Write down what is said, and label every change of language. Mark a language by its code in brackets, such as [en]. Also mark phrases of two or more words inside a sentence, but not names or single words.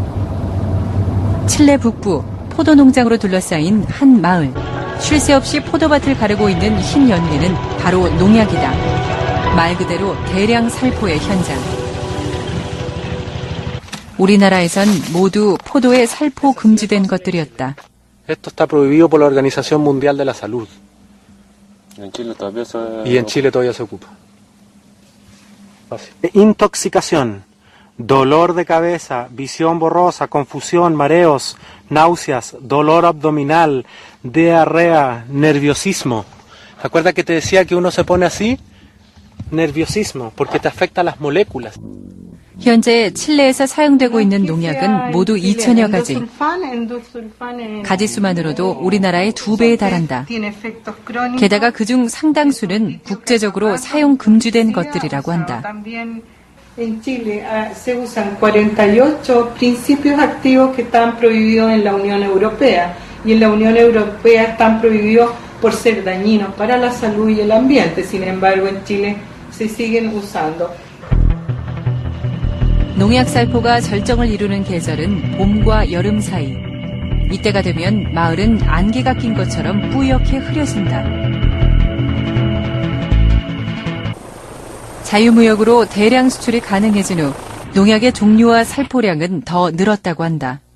[ko] 칠레 북부 포도 농장으로 둘러싸인 한 마을. 쉴 새 없이 포도밭을 가르고 있는 흰 연기는 바로 농약이다. 말 그대로 대량 살포의 현장. 우리나라에선 모두 포도에 살포 금지된 것들이었다. [es] Esto está prohibido por la Organización Mundial de la Salud. Y en Chile todavía se ocupa. Intoxicación, dolor de cabeza, visión borrosa, confusión, mareos, náuseas, dolor abdominal, diarrea, nerviosismo. ¿Te acuerdas que te decía que uno se pone así? Nerviosismo, porque te afecta las moléculas. [ko] 현재 칠레에서 사용되고 있는 농약은 모두 2천여 가지. 가지수만으로도 우리나라의 2배에 달한다. 게다가 그중 상당수는 국제적으로 사용 금지된 것들이라고 한다. [es] En Chile se usan 48 principios activos que están prohibidos en la Unión Europea y en la Unión Europea están prohibidos por ser dañinos para la salud y el ambiente. Sin embargo, en Chile se siguen usando. [ko] 농약 살포가 절정을 이루는 계절은 봄과 여름 사이. 이때가 되면 마을은 안개가 낀 것처럼 뿌옇게 흐려진다. 자유무역으로 대량 수출이 가능해진 후 농약의 종류와 살포량은 더 늘었다고 한다.